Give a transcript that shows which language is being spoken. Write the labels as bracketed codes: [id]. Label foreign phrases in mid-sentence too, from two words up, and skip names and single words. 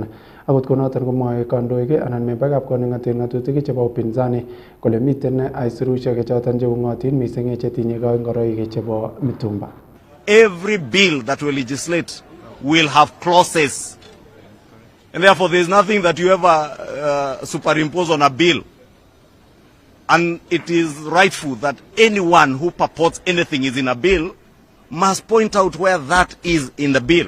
[kln] Akot konoton komwoe kandoik anan membaekab kot neng'oten ng'atutik chebo upinzani kole miten aisurushek choton cheung'otin mising chetinye ngoroik chebo mitumba. [en] Every bill that will legislate will have clauses, and therefore there is nothing that you ever superimpose on a bill. And it is rightful that anyone who purports anything is in a bill must point out where that is in the bill.